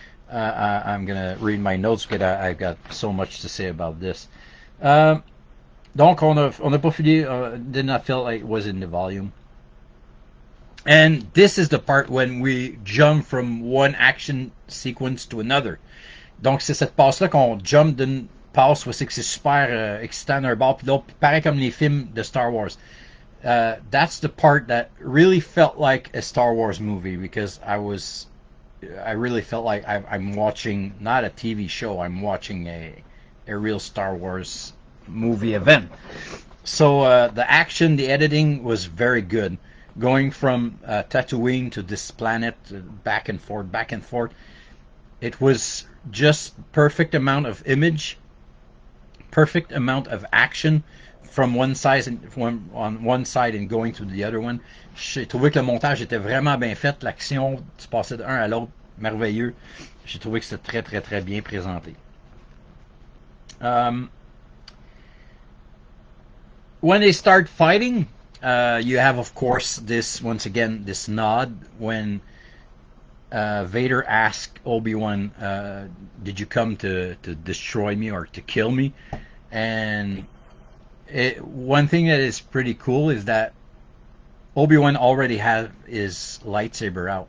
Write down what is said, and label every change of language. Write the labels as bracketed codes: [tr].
[en] I'm gonna read my notes because I've got so much to say about this. [fr] Donc on a pas fini. [en] Did not feel like it was in the volume. And this is the part when we jump from one action sequence to another. [fr] Donc c'est cette passe-là qu'on jump d'une passe où c'est que c'est super excitant d'un bord puis l'autre, pareil comme les films de Star Wars. [en] That's the part that really felt like a Star Wars movie because I really felt like I'm watching not a TV show, I'm watching a real Star Wars movie event. So the action, the editing was very good. Going from Tatooine to this planet, back and forth. It was just perfect amount of image, perfect amount of action from one side on one side and going to the other one. [fr] J'ai trouvé que le montage était vraiment bien fait, l'action se passait d'un à l'autre, merveilleux. J'ai trouvé que c'était très bien présenté. [en] When they start fighting, you have, of course, this nod when Vader asked Obi-Wan, did you come to destroy me or to kill me? And one thing that is pretty cool is that Obi-Wan already had his lightsaber out.